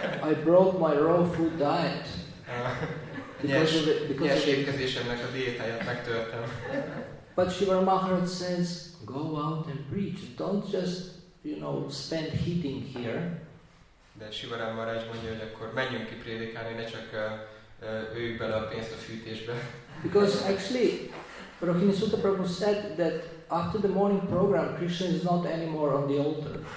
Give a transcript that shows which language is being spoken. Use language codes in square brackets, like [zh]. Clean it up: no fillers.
[en] I brought my raw food diet. [hu] Nyers étkezésemnek a diétáját megtörtem. [en] But Shiva Maharaj says, go out and preach. Don't just, spend heating here. [hu] De Shiva Maharaj mondja, hogy akkor menjünk ki prédikálni, ne csak öljük bele a pénzt a fűtésbe. [en] Because actually, Rohini Sutta Prabhu said that after the morning program, Krishna is not anymore on the altar.